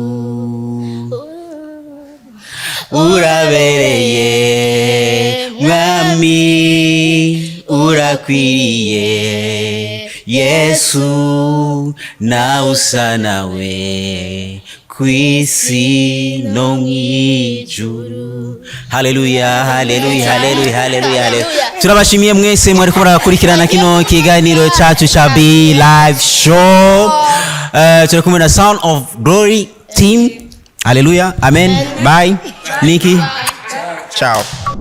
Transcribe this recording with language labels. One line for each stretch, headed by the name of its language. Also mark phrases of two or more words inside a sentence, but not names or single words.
Rundi: Urabereye mwami urakwiriye Yesu nta usa nawe kwisi no mwijuru. Haleluya, haleluya, haleluya, haleluya, haleluya. Turabashimiye mwese mwari murakurikirana kino kiganiro cyacu cha B Live Show. Turi kumwe na Sound of Glory team. Haleluya, amen. Bye. Nikki. Ciao.